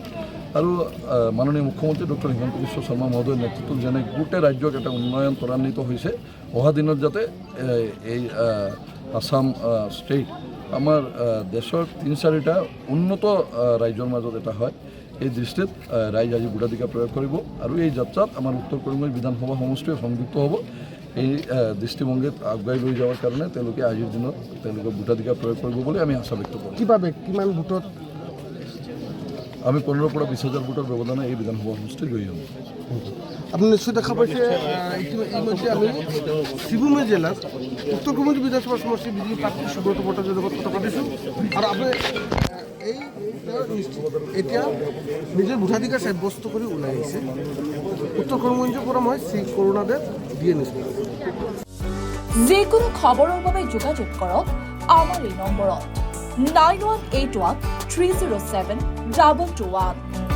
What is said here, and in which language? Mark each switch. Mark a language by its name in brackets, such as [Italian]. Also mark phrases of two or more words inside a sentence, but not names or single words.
[Assamese] আৰু মাননীয় মুখ্যমন্ত্ৰী ডক্টৰ হিমন্ত বিশ্ব শৰ্মা মহোদয়ৰ নেতৃত্বত যেনে গোটেই ৰাজ্যক এটা উন্নয়ন ত্বৰান্বিত হৈছে, অহা দিনত যাতে এই আসাম ষ্টেট আমাৰ দেশৰ 3-4টা উন্নত ৰাজ্যৰ মাজত এটা হয়, এই দৃষ্টিত ৰাইজ আজি ভোটাধিকাৰ প্ৰয়োগ কৰিব। আৰু এই যাত্ৰাত আমাৰ উত্তৰ করিমগঞ্জ বিধানসভা সমষ্টিও সংযুক্ত হ'ব। এই দৃষ্টিভংগীত আগুৱাই লৈ [Bangla] যাওয়ার কারণে [Assamese] তেওঁলোকে আজিৰ দিনত তেওঁলোকে ভোটাধিকাৰ প্ৰয়োগ কৰিব বুলি আমি আশা ব্যক্ত কৰোঁ। কিমান ভোটত? আমি 15 পৰা 20,000 ভোটৰ ব্যৱধানে এই বিধানসভা সমষ্টি জয়ী হ'ম। আপনি নিশ্চয় দেখা পাইছে ইতিমধ্যে আমি শিৱসাগৰ জেলার উত্তর করিমগঞ্জ বিধানসভা সমষ্টি বিজেপি প্রার্থী সুব্রত ভট্টাচার্যৰ লগত কথা পাতিছোঁ। আৰু আপুনি এতিয়া [Bangla] নিজের ভোটাধিকার সাব্যস্ত করে [Assamese] ওলাই আহিছে। উত্তর করিমগঞ্জের পৰা মই শ্রী করুণাদেৱ দিয়ে নিছোঁ। যিকোনো খবৰৰ বাবে যোগাযোগ কৰক আমাৰ এই নম্বৰত 9181 307 221।